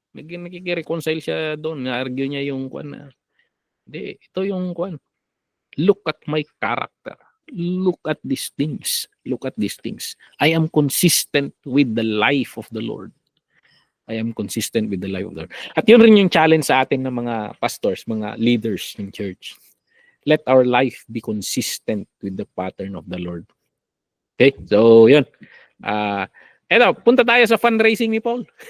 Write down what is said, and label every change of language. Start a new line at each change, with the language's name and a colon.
Filipino: Nagkikireconcile siya doon. Na-argue niya yung kwan na, hindi, ito yung kwan.
English: Look at my character. Look at these things. Look at these things. I am consistent with the life of the Lord. I am consistent with the life of the Lord.
Filipino: At yun rin yung challenge sa atin ng mga pastors, mga leaders ng church.
English: Let our life be consistent with the pattern of the Lord. Okay? So, yun.
Filipino: Eto, punta tayo sa fundraising ni Paul.